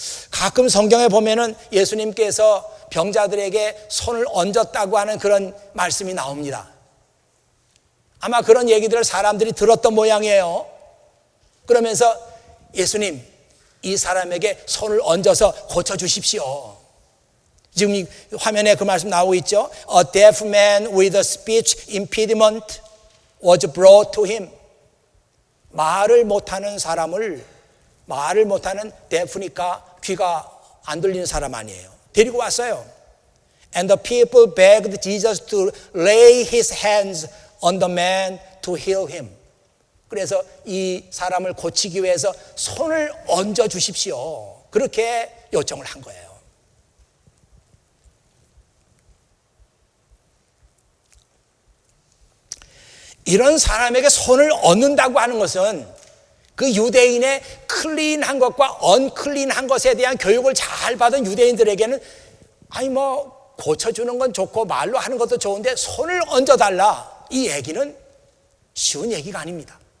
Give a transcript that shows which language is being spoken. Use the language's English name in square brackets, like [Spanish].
[Korean] 가끔 성경에 보면은 예수님께서 병자들에게 손을 얹었다고 하는 그런 말씀이 나옵니다. 아마 그런 얘기들을 사람들이 들었던 모양이에요. 그러면서 예수님, 이 사람에게 손을 얹어서 고쳐주십시오. 지금 이 화면에 그 말씀 나오고 있죠. [English] A deaf man with a speech impediment was brought to him. [Korean] 말을 못하는 사람을, 말을 못하는 [English] deaf [Korean] 니까 귀가 안 들리는 사람 아니에요. 데리고 왔어요. [English] And the people begged Jesus to lay his hands on the man to heal him. [Korean] 그래서 이 사람을 고치기 위해서 손을 얹어 주십시오. 그렇게 요청을 한 거예요. 이런 사람에게 손을 얹는다고 하는 것은 그 유대인의 클린한 것과 언클린한 것에 대한 교육을 잘 받은 유대인들에게는 아니 뭐 고쳐주는 건 좋고 말로 하는 것도 좋은데 손을 얹어달라, 이 얘기는 쉬운 얘기가 아닙니다.